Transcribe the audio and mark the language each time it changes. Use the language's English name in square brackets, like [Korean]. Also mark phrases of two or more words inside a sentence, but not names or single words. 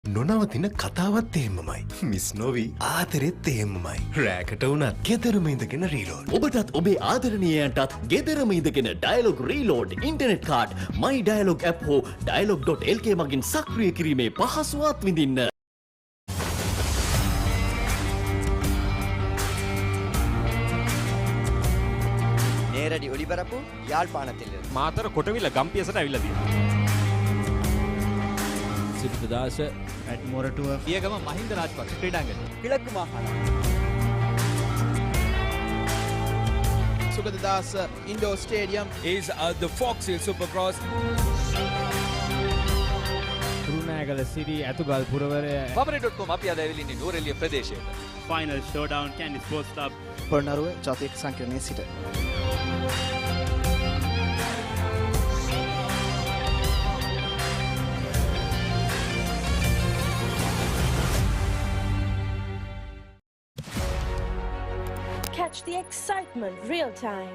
[Sinhala] නොනවතින කතාවත් තේමමයි. මිස් නොවී ආතරෙත් තේමමයි. රෑකට වුණත් ගෙදරම ඉඳගෙන රීලෝඩ්. ඔබටත් ඔබේ ආදරණීයයන්ටත් ගෙදරම ඉඳගෙන ඩයලොග් රීලෝඩ් [English] internet card [Sinhala] මයි ඩයලොග් ඇප් හෝ dialog.lk මගින් සක්‍රිය කිරීමේ පහසුවත් විඳින්න. [Tamil] நேரடி ஒளிபரப்பு யாழ்ப்பாணத்தில் [Sinhala] මාතර කොටවිල ගම්පියසට ඇවිල්ලා තියෙනවා. සිරිතදාස ඇට් මොරටුව පියගම මහින්ද රාජපක්ෂ ක්‍රීඩාංගණය. [Tamil] கிழக்கு மாகாணம் [English] Sugathadasa Indoor Stadium is the Fox Hill Supercross. [Sinhala] කුරුණෑගල සිරි ඇතුගල් පුරවරය Papare.com අපි අද ඇවිල්ලා ඉන්නේ නූරෙලිය ප්‍රදේශයට. [English] Final Showdown Kandy Sports Club [Sinhala] පොළොන්නරුව ජාතික සංකීර්ණයේ සිට [English] Catch the excitement real time.